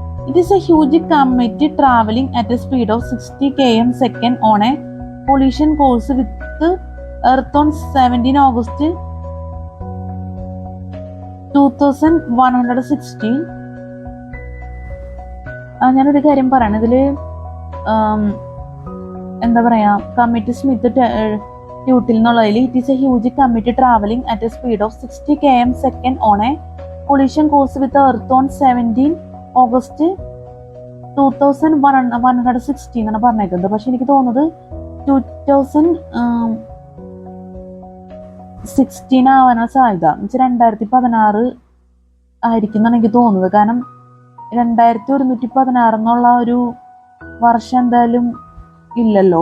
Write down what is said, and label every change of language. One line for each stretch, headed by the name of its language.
English: It is a huge comet traveling at a speed of 60 km second on a collision course with Earth on 17 August 2116.
Malayalam: ഞാനൊരു കാര്യം പറയണം. ഇതില് എന്താ പറയാ commit, Smith, ട്യൂട്ടിൽ എന്നുള്ളതിൽ
English: it is a huge comet travelling at a speed of 60 km second on a collision course with the Earth on 17 August 2116
Malayalam: എന്നാണ് പറഞ്ഞേക്കുന്നത്. പക്ഷെ എനിക്ക് തോന്നുന്നത് 2016 ആവാനാണ് സാധ്യത. എന്നുവെച്ചാൽ 2016 ആയിരിക്കും എന്നാണ് എനിക്ക് തോന്നുന്നത്. കാരണം 2116 എന്നുള്ള ഒരു വർഷം എന്തായാലും ഇല്ലല്ലോ.